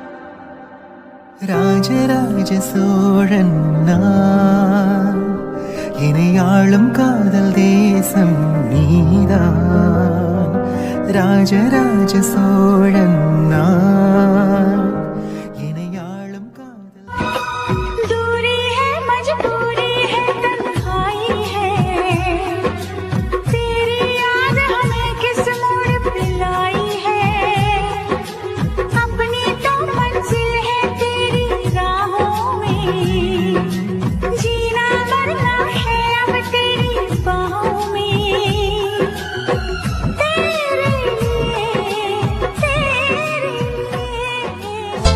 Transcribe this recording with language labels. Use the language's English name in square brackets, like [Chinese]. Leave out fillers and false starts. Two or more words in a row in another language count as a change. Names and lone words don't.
[Tamil] ராஜராஜ சோழன் நான் இணையாளும் காதல் தேசம் நீதான் ராஜராஜ சோழன் நான் இணையாளும் காதல் [Hindi] दूरी है मजबूरी है तन्हाई है तेरी याद हमें किस मोड़ पे लाई है अपनी तो मंजिल है तेरी राहों में जीना मरना है अब तेरी बाहों में तेरे लिए